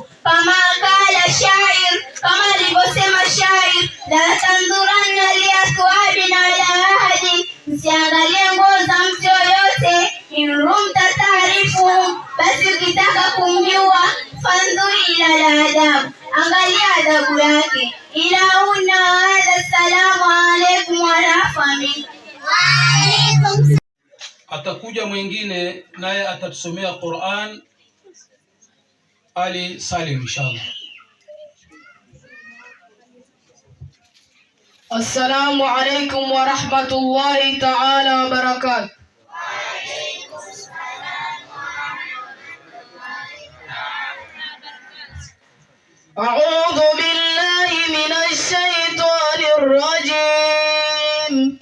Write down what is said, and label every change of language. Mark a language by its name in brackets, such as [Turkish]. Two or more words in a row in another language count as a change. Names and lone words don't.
[Swahili] Kama [Arabic] قال الشاعر, [Swahili] kama alivyosema shair, [Arabic] لا تنظرن لأثوابنا ولا أحد, [Swahili] msiangalie nguo za mtu yoyote, [Arabic] إن رمت تعرف, [Swahili] basi ukitaka kumjua, [Arabic] فانظر إلى أدب, [Swahili] angalia adabu yake. [Arabic] إلى هنا هذا السلام عليكم ورحمة الله. [Swahili] Atakuja mwingine naye atatusomea Qur'an, Ali Salim inshallah. [Arabic] السلام عليكم ورحمة الله تعالى وبركاته. أعوذ بالله من الشيطان الرجيم.